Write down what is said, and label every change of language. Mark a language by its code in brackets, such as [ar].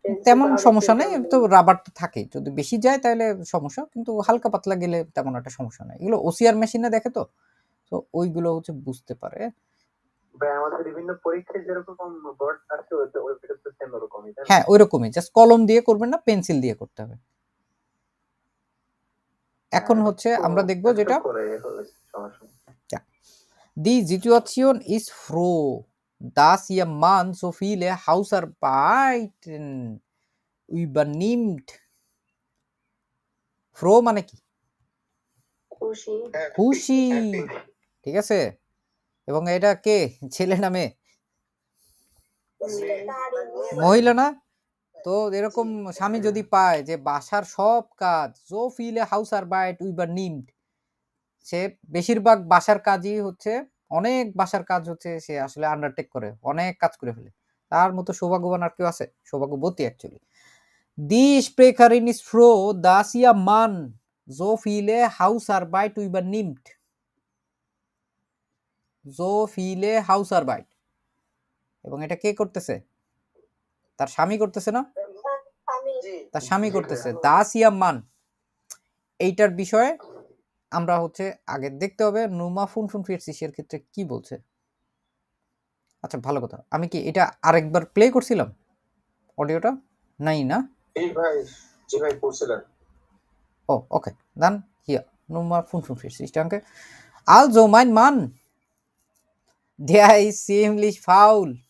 [bn] তেমন সমস্যা নেই, তো রাবার তো থাকে, যদি বেশি যায় তাহলে সমস্যা, কিন্তু হালকা পাতলা গেলে তেমন একটা সমস্যা নেই। এগুলো ওসিআর মেশিনে দেখে তো ওইগুলো হচ্ছে বুঝতে পারে। ভাই আমাদের বিভিন্ন পরীক্ষায় যেরকম বোর্ড আছে ওইটা তো সেম রকমই, হ্যাঁ ওইরকমই, জাস্ট কলম দিয়ে করবেন না, পেন্সিল দিয়ে করতে হবে। এখন হচ্ছে আমরা দেখব যেটা [de] Die Situation ist froh, dass ihr Mann so viele Hausarbeiten übernimmt. [bn] Froh মানে কি? খুশি। খুশি, ঠিক আছে। এবং এটা কে, ছেলে না মেয়ে? মহিলা না? তো এরকম স্বামী যদি পায় যে বাসার সব কাজ [de] so viele Hausarbeit übernimmt, [bn] সে বেশিরভাগ বাসার কাজই হচ্ছে, অনেক বাসার কাজ হচ্ছে সে আসলে আন্ডারটেক করে, অনেক কাজ করে ফেলে, তার মতো সৌভাগ্যবান আর কেউ আছে? সৌভাগ্যবতী actually. [de] Die Sprecherin ist froh, dass ihr Mann so viele Hausarbeit übernimmt. So viele Hausarbeit, [bn] এবং এটা কে করতেছে? তার স্বামী করতেছে না? তার স্বামী করতেছে। [de] Das ihr Mann, [bn] এইটার বিষয়ে আমরা হচ্ছে আগে দেখতে হবে নুমা 45 এর ক্ষেত্রে কি বলছে। আচ্ছা ভালো কথা, আমি কি এটা আরেকবার প্লে করছিলাম অডিওটা? নাই না? এই ভাই, জি ভাই করছিলেন। ও ওকে, [de] dann hier Nummer 45, danke. Also mein Mann, der ist ziemlich faul.